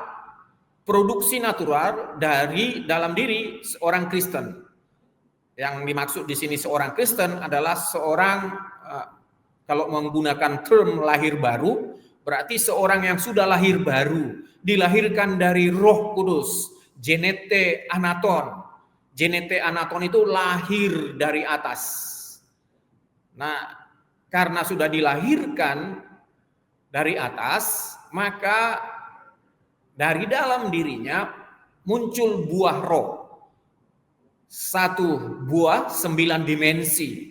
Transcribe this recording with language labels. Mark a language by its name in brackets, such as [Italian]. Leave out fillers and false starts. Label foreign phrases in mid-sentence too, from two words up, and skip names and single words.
[Indonesian] Produksi natural dari dalam diri seorang Kristen. Yang dimaksud di sini seorang Kristen adalah seorang, kalau menggunakan term lahir baru, berarti seorang yang sudah lahir baru, dilahirkan dari Roh Kudus, [Greek] γεννηθῆ ἄνωθεν. γεννηθῆ ἄνωθεν [Indonesian] itu lahir dari atas. Nah, karena sudah dilahirkan dari atas, maka dari dalam dirinya muncul buah roh. 1 buah 9 dimensi.